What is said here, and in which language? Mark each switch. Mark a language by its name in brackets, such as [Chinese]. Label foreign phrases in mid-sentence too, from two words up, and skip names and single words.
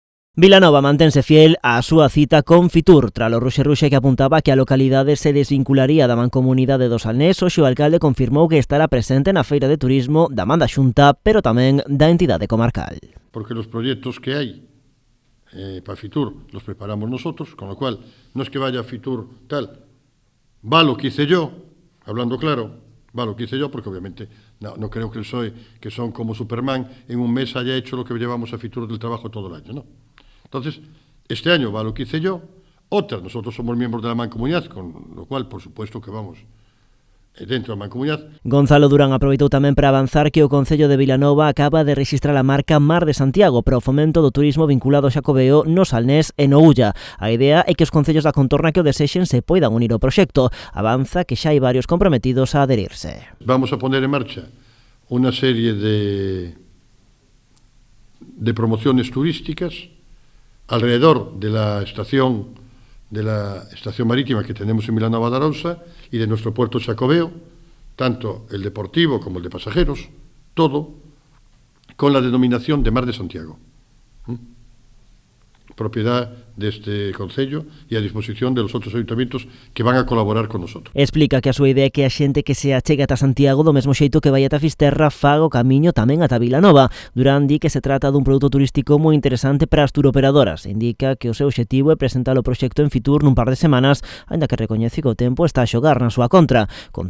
[Galician] Vilanova mantense fiel á súa cita con Fitur, tras o ruxe que apuntaba que a localidade se desvincularía da mancomunidade do Salnés. Hoxe o alcalde confirmou que estará presente na feira de turismo da man da Xunta, pero tamén da entidade comarcal. [Spanish] Porque los proyectos que hay para Fitur los preparamos nosotros, con lo cual no es que vaya Fitur tal, va lo que hice yo, hablando claro, va lo que hice yo, porque obviamente no creo que que son como Superman, en un mes haya hecho lo que llevamos a Fitur del trabajo todo el año, ¿no? Entonces, este año va lo que hice yo, nosotros somos miembros de la Mancomunidad, con lo cual, por supuesto que vamos dentro da Mancomunidad. [Galician] Gonzalo Durán aproveitou tamén para avanzar que o Concello de Vilanova acaba de rexistrar a marca Mar de Santiago para o fomento do turismo vinculado ao Xacobeo no Salnés e no Ulla. A idea é que os concellos da contorna que o desexen se poidan unir ao proxecto. Avanza que xa hai varios comprometidos a adherirse. [Spanish] Vamos a poner en marcha unha serie de promociones turísticas alrededor de la estación marítima que tenemos en Vilanova de Arousa y de nuestro puerto Xacobeo, tanto el deportivo como el de pasajeros, todo con la denominación de Mar de Santiago, propiedad de este [Galician] concello e a [Spanish] disposición de los outros ayuntamientos que van a colaborar con nosotros. [Galician] Explica que a súa idea é que a xente que se achega ata Santiago do mesmo xeito que vai ata Fisterra faga o camiño tamén ata Vilanova. Durán di que se trata dun produto turístico moi interesante para as turoperadoras. Indica que o seu obxectivo é presentar o proxecto en Fitur nun par de semanas, aínda que recoñece que o tempo está a xogar na súa contra.